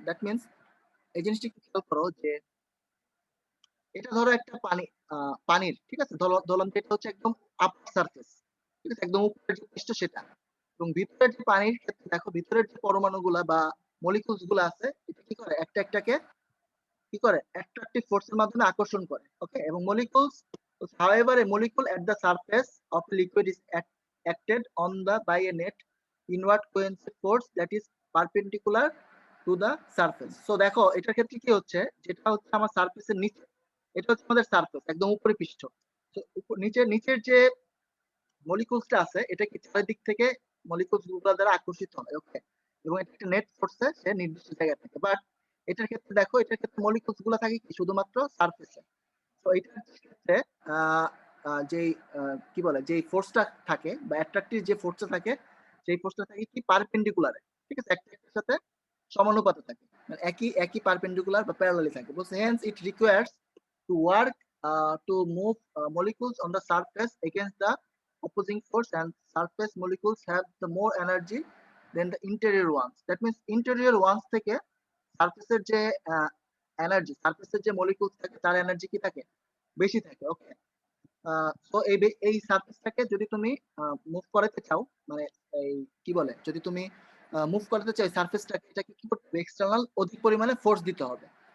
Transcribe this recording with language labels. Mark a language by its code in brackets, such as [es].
[bn] That means, এই জিনিসটা একটু খেয়াল করো যে এটা ধরো একটা পানির, ঠিক আছে, ধরলাম যে এটা হচ্ছে একদম আপার সারফেস, ঠিক আছে, একদম উপরের যে পৃষ্ঠ সেটা, এবং ভিতরের যে পানির ক্ষেত্রে দেখো ভিতরের যে পরমাণুগুলা বা মলিকিউলস গুলো আছে, এটা কি করে, একটা একটাকে কি করে, অ্যাট্রাকটিভ ফোর্সের মাধ্যমে আকর্ষণ করে। ওকে, এবং molecules, [en] however a molecule at the surface of a liquid is acted on the by a net inward cohesive force that is perpendicular to the surface. [bn] So দেখো এটার ক্ষেত্রে কি হচ্ছে, যেটা হচ্ছে আমার সারফেসের নিচে, এটা হচ্ছে আমাদের সারফেস, একদম উপরে পৃষ্ঠ। তো নিচের যে মলিকিউলসটা আছে, এটা কি চারিদিক থেকে মলিকিউলস গুলো দ্বারা আকর্ষিত হয়। ওকে, এবং এটা একটা নেট ফোর্সে সে নির্দিষ্ট জায়গায় থাকে। বাট এটার ক্ষেত্রে দেখো, এটার ক্ষেত্রে মলিকিউলস গুলো থাকে কি শুধুমাত্র সারফেসে। তো এটার ক্ষেত্রে যেই কি বলে, যেই ফোর্সটা থাকে বা অ্যাট্রাকটিভ যে ফোর্সটা থাকে, সেই ফোর্সটা থাকে কি পারপেন্ডিকুলারে, ঠিক আছে, একটা একটার সাথে সমানুপাতে থাকে, মানে একই একই পারপেন্ডিকুলার বা প্যারালালি থাকে। বলছে [en] Hence it requires to work to move molecules on the surface against the opposing force, and surface molecules have the more energy than the interior ones. That means interior ones [bn] থেকে সারফেসের যে energy, সারফেসের যে molecules থাকে তার energy কি থাকে, বেশি থাকে। ওকে, তো এই সারফেসটাকে যদি তুমি মুভ করাতে চাও, মানে এই কি বলে, যদি তুমি মুভ করাতে চাও সারফেসটাকে, এটাকে কি করতে হবে, এক্সটার্নাল অধিক পরিমাণে ফোর্স দিতে হবে।